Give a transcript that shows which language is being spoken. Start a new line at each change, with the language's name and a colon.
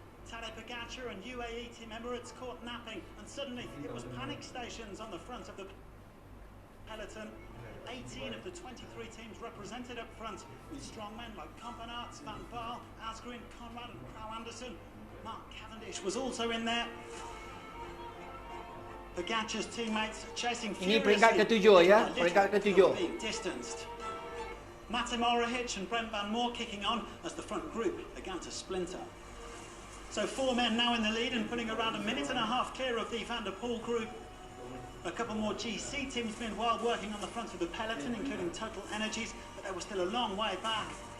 English: Tadej Pogačar and UAE Team Emirates caught napping, and suddenly it was panic stations on the front of the peloton. 18 of the 23 teams represented up front, with strong men like Kampenaerts, Van Baarle, Asgreen, Conrad, and Krauw Andersen. Mark Cavendish was also in there. Pogačar's teammates chasing
Malay: Ini peringkat ke-7 ya, peringkat ke-7.
English: Matej Mohoric and Brent Van Moor kicking on as the front group began to splinter. So 4 men now in the lead and putting around a minute and a half clear of the Van der Poel group. A couple more GC teams meanwhile working on the front of the peloton, including Total Energies, but they were still a long way back.